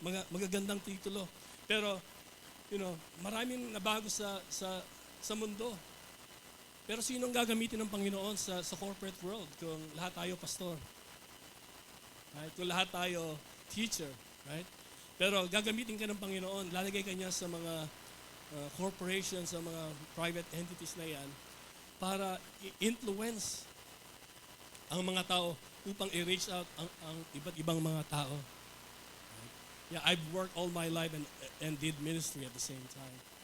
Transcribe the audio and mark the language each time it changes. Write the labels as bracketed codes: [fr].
[tl] Magagandang titulo. Pero, maraming nabago sa mundo. Pero sinong gagamitin ng Panginoon sa corporate world kung lahat tayo pastor? Right? Kung lahat tayo teacher, right? Pero gagamitin ka ng Panginoon, lalagay ka niya sa mga corporations, sa mga private entities na yan para i-influence ang mga tao upang i-reach out ang iba't ibang mga tao. Right? [en] Yeah, I've worked all my life and did ministry at the same time.